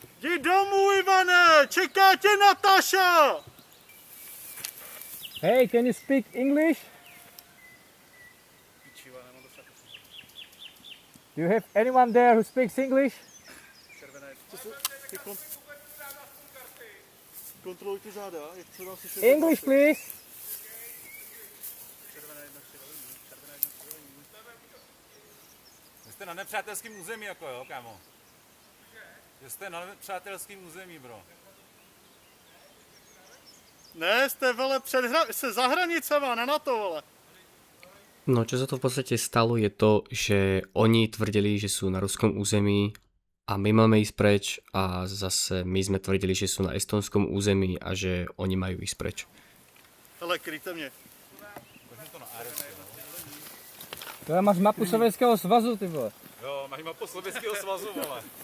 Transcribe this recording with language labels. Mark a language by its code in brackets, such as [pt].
[cs] Jdi domů, Ivane! Čeká tě Nataša! [en] Hey, can you speak English? Do you have anyone there who speaks English? [cs] Kontroluj ty záda, jak se dá si [en] English, please. [cs] Vy jste na nepřátelském území, jako jo, kámo? Že jste na nepřátelském území, bro. Ne, jste, vole, se za hranicema, na NATO, vole. [sk] No čo sa to v podstate stalo je to, že oni tvrdili, že sú na ruskom území a my máme ísť preč a zase my sme tvrdili, že sú na estonskom území a že oni majú ísť preč. [cs] Hele, kryjte mě. To máš mapu Sovětského svazu, ty vole. Jo, máš mapu Sovětského svazu, vole.